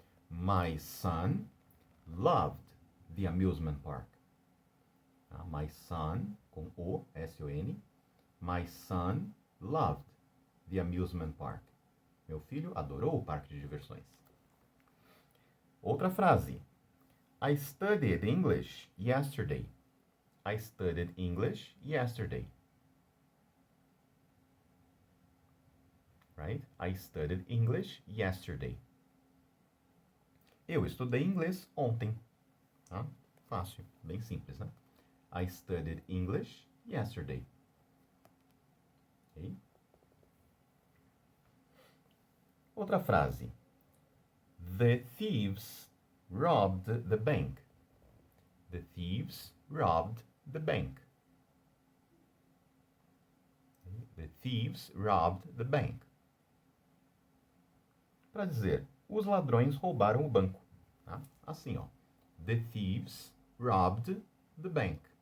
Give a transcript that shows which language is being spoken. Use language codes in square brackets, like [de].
[en] My son loved the amusement park. My son, [pt] com O, [en] S-O-N. My son loved the amusement park. [pt] Meu filho adorou o parque de diversões. Outra frase. [en] I studied English yesterday. I studied English yesterday. Right? I studied English yesterday. [pt] Eu estudei inglês ontem. Tá? Fácil, bem simples, né? [en] I studied English yesterday. Okay? [pt] Outra frase. [en] The thieves robbed the bank. The thieves robbed the bank. The thieves robbed the bank. [pt] Para dizer, os ladrões roubaram o banco. Tá? Assim, ó. [en] The thieves robbed the bank.